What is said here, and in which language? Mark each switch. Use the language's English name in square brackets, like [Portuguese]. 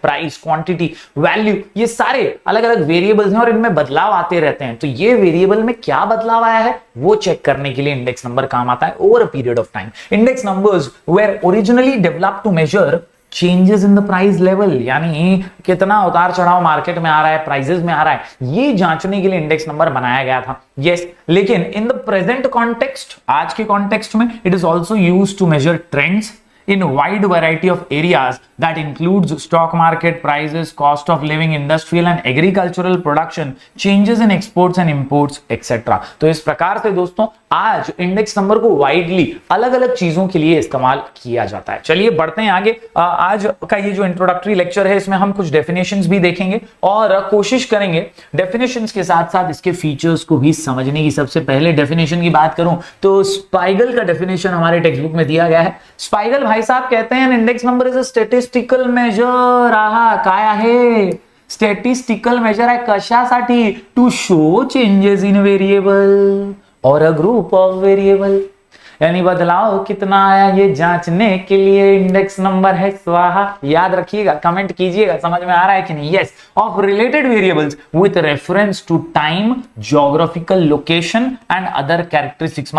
[Hindi] Price, quantity, value, ये सारे अलग अलग वेरिएबल्स हैं और इनमें बदलाव आते रहते हैं। तो ये वेरिएबल में क्या बदलाव आया है वो चेक करने के लिए इंडेक्स नंबर काम आता है over a period of time. [English] index numbers were originally developed to measure changes in the price level, [Hindi] यानी कितना उतार चढ़ाव मार्केट में आ रहा है, प्राइसेस में आ रहा है, ये जांचने के लिए इंडेक्स नंबर बनाया गया था। [English] yes, लेकिन in the present context, [Hindi] आज के कॉन्टेक्स्ट में, [English] It is also used to measure trends in wide variety of areas that includes stock market prices, cost of living, industrial and agricultural production, changes in exports and imports, etc. [Hindi] तो इस प्रकार से दोस्तों आज index number को widely अलग अलग चीजों के लिए इस्तेमाल किया जाता है। चलिए बढ़ते हैं आगे। आज का ये जो इंट्रोडक्टरी लेक्चर है, इसमें हम कुछ डेफिनेशंस भी देखेंगे और कोशिश करेंगे डेफिनेशंस के साथ साथ इसके फीचर्स को भी समझने की। सबसे पहले डेफिनेशन की बात करूं तो स्पाइगल का डेफिनेशन हमारे टेक्स्ट बुक में दिया गया है। [English] Spiegel [Hindi] भाई साहब कहते हैं [English] Index number is a statistical measure. [Marathi] काय आहे? स्टॅटिस्टिकल मेजर आहे कशासाठी? [English] to show changes in variable और a group of variable, [Hindi] यानी बदलाव कितना आया ये जांचने के लिए इंडेक्स नंबर है। स्वाहा, याद रखिएगा, कमेंट कीजिएगा समझ में आ रहा है कि नहीं। [English] Yes, of related variables with reference to time, geographical location and other characteristics.